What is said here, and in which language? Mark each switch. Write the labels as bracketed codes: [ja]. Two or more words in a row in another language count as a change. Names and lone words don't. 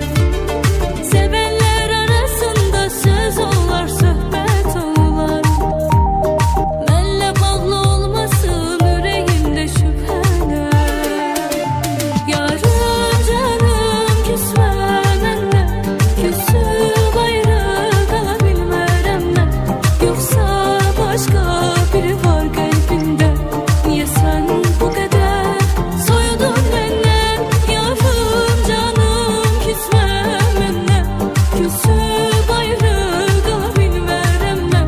[az] Sevənlər arasında söz olar, söhbət olar. Mənlə bağlı olmasın ürəyimdə şübhələr. Yarım canım küsmə mənlə, küsüb ayrı qalabilmərəm mən. [tr] Yoksa başka biri var kalbinde. Niye sen bu kadar soyundun benden? Yarım canım küsme benimle, küsüp ayrı kalabilmərəm mən.